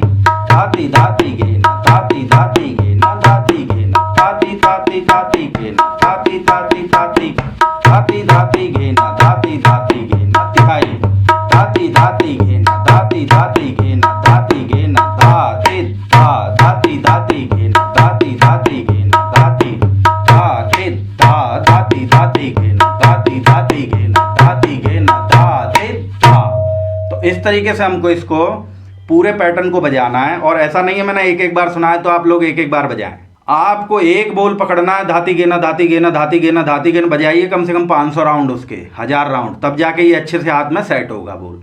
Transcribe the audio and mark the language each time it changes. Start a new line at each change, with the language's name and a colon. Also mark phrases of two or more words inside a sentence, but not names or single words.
Hindi: धाती धाती घेना धाती धाती घेना धाती घेना धाती धाती धाती घेना धाती धाती धाती धाती धाती घेना धाती धाती घेना तिहाई धाती धाती घेना धाती धाती घेना धाती घेना धाती धा धाती धाती घेना धाती धाती घेना धाती धाती धा धाती धाती घेना धाती धाती घेना धाती घेना धाती धा। तो इस तरीके से हमको इसको पूरे पैटर्न को बजाना है। और ऐसा नहीं है मैंने एक एक बार सुना है तो आप लोग एक एक बार बजाएं। आपको एक बोल पकड़ना है, धाती गेना धाती गेना धाती गेना धाती गेना बजाइए कम से कम 500 राउंड, उसके 1000 राउंड, तब जाके ये अच्छे से हाथ में सेट होगा बोल।